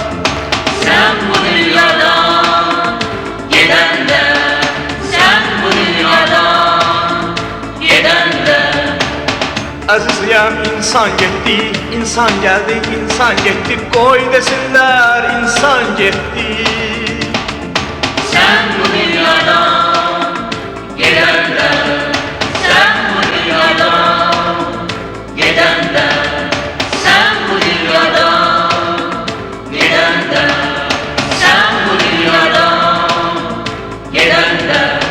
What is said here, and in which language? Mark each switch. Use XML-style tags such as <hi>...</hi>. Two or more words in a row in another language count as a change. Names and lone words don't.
<tr>Sen bu dünyadan gidende Sen bu dünyadan gidende</tr> <az>Əzizliyəm insan getdi, insan gəldi, insan getdi Qoy desinlər insan getdi</az> <tr>Sen bu dünyadan gidende Sen bu dünyadan gidende Sen bu dünyadan gidende Sen bu dünyadan gidende</tr>